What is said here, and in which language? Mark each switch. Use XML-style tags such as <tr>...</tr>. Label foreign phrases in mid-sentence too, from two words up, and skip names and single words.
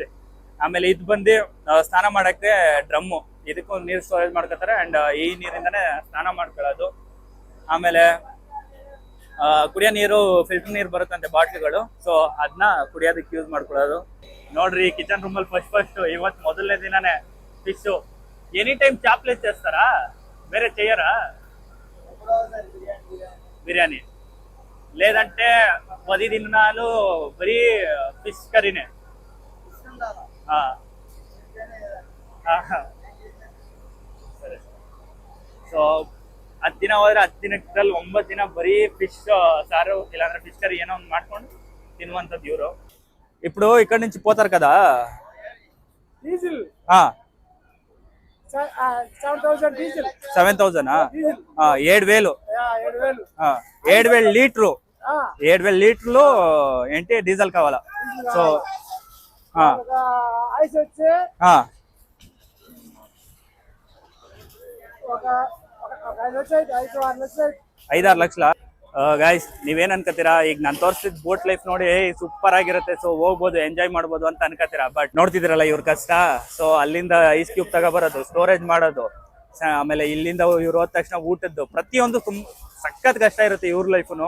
<kn>ಆಮೇಲೆ ಇದು ಬಂದು ಸ್ನಾನ ಮಾಡೋಕ್ಕೆ ಡ್ರಮ್ಮು, ಇದಕ್ಕೂ ನೀರು ಸ್ಟೋರೇಜ್ ಮಾಡ್ಕೋತಾರೆ. ಆ್ಯಂಡ್ ಈ ನೀರಿಂದನೇ ಸ್ನಾನ ಮಾಡ್ಕೊಳ್ಳೋದು. ಆಮೇಲೆ ಕುಡಿಯೋ ನೀರು ಫಿಲ್ಟರ್ ನೀರು ಬರುತ್ತಂತೆ ಬಾಟ್ಲಿಗಳು. ಸೊ ಅದನ್ನ ಕುಡಿಯೋದಕ್ಕೆ ಯೂಸ್ ಮಾಡ್ಕೊಳ್ಳೋದು. ನೋಡ್ರಿ</kn> <en>kitchen room</en> <kn>ಫಸ್ಟ್ ಇವತ್ತು ಮೊದಲನೇ ದಿನನೇ ಫಿಶು.</kn> <en>any time</en> <te>ಚಾಪ್ಲೇಟ್ చేస్తారా? ಬೇರೆ చేయరా? ಬಿರಿಯಾನಿ లేదంటే 10 దినాలు బరీ</te> <en>fish curry.</en> <kn>ಸರಿ. ಸೊ 10 ದಿನ ಹೋದ್ರೆ 10 ದಿನದಲ್ಲಿ 9 ದಿನ ಬರೀ ಫಿಶ್</kn> <te>సారు ఇలాంటి ఫిష్ కర్రీ</te> <kn>ಏನೋ ಒಂದು ಮಾಡ್ಕೊಂಡು తినుವಂತದ್ದು ಇವರು.</kn> <te>ఇప్పుడు ఇక్కడ నుంచి పోతారు కదా డీజిల్ ఆ 7,000 డీజిల్ 7,000 7,000 7,000 లీటరు 7,000 లీటర్లు ఏంటి డీజిల్ కావాలా. సో ఐస్ వచ్చి ఒక</te> <kn>5-6 ಲಕ್ಷ. ಗಾಯ್ಸ್ ನೀವೇನ್ ಅನ್ಕೋತೀರಾ, ಈಗ ನಾನು ತೋರಿಸಿದ</kn> <en>boat life</en> <kn>ನೋಡಿ ಸೂಪರ್ ಆಗಿರುತ್ತೆ, ಸೊ ಹೋಗ್ಬೋದು ಎಂಜಾಯ್ ಮಾಡ್ಬೋದು ಅಂತ ಅನ್ಕೋತೀರಾ. ಬಟ್ ನೋಡ್ತಿದ್ದೀರಲ್ಲ ಇವ್ರ ಕಷ್ಟ. ಸೊ ಅಲ್ಲಿಂದ</kn> <en>ice cube</en> <kn>ತಗೊಬರೋದು, ಸ್ಟೋರೇಜ್ ಮಾಡೋದು, ಆಮೇಲೆ ಇಲ್ಲಿಂದ ಇವ್ರು ಹೋದ ತಕ್ಷಣ ಊಟದ್ದು ಪ್ರತಿಯೊಂದು ಸಖತ್ ಕಷ್ಟ ಇರುತ್ತೆ ಇವ್ರ ಲೈಫ್ನು.</kn>